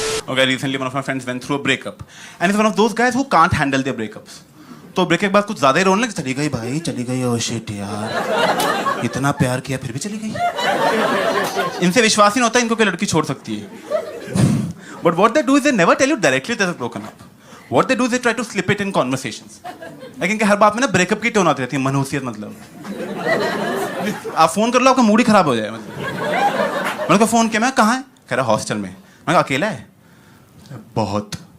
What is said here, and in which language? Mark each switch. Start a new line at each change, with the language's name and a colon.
English: Okay, recently one of my friends went through a breakup and he's one of those guys who can't handle their breakups.
Hindi: तो break के बाद कुछ ज्यादा ही रोने लगे. चली गई भाई, चली गई. ओह शिट यार, इतना प्यार किया फिर भी चली गई. इनसे विश्वास ही नहीं होता इनको कोई लड़की छोड़ सकती है.
English: But what they do is they never tell you directly that they're broken up. What they do is they try to slip it in conversations.
Hindi: लेकिन हर बात में ना ब्रेकअप की टोन आती रहती है, मनहूसियत. मतलब आप फोन कर लो आपका मूड ही खराब हो जाए. मतलब मैंने कहा फोन किया, मैं कहाँ है? कह रहा हॉस्टल में. मैं कहा अकेला है? बहुत.